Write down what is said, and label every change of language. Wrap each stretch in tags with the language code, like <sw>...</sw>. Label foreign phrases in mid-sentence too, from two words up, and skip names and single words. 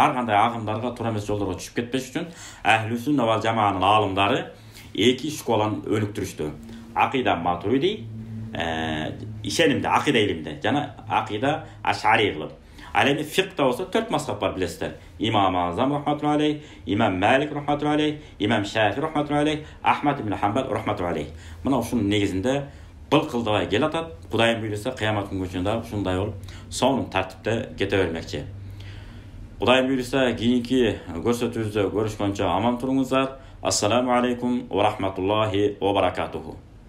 <ky>Ар кандай агымдарга туура эмес жолдорго түшүп кетпеш үчүн Ахлү Сүнна вал Жамаанын аалымдары эки школаны өнүктүрүштү. Акыйда Матуриди, ишенимде, акыйда илимде жана акыйда Ашари кылып. Ал эми фикта болсо 4 мазхаб бар билесиздер. Имам Азам</ky> <ar>رحمة الله عليه,</ar> <ky>Имам Малик</ky> <ar>رحمة الله عليه,</ar> <ky>Имам Шафи</ky> <ar>رحمة الله عليه,</ar> <ky>Ахмад ибн Хамбал</ky> <ar>رحمة الله عليه.</ar> <ky>Мына ушунун негизинде былкылдабай келатат. Кудайым буйруса кыямат күнгө чейин дагы ушундай болуп, сонун тартипте кете бермекчи. Кудайым буйруса кийинки көрсөтүүбүздө көрүшкөнчө аман туруңуздар.</ky> <ar>السلام عليكم ورحمة الله وبركاته.</ar>